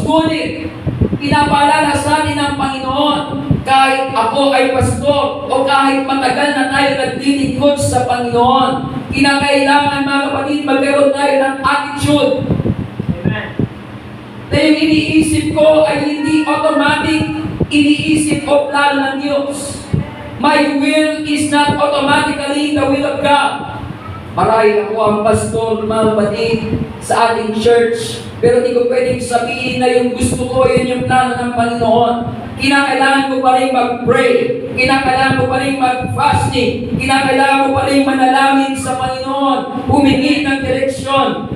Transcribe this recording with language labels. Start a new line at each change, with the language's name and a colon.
Filipino: Ngunit, pinapaalala sa atin ng Panginoon, kahit ako ay pastor o kahit matagal na tayo nagdilingkod sa Panginoon, kinakailangan, mga kapatid, magkaroon tayo ng attitude na yung iniisip ko ay hindi automatic iniisip o plano ng Diyos.
English: My will is not automatically the will of God.
Filipino: Marahil ako ang pastor, mga kapatid, sa ating church, pero di ko pwedeng sabihin na yung gusto ko, yun yung plano ng Panginoon. Kinakailangan ko pa rin mag-pray. Kinakailangan ko pa rin mag-fasting. Kinakailangan ko pa rin manalangin sa Panginoon. Humingi ng direksyon.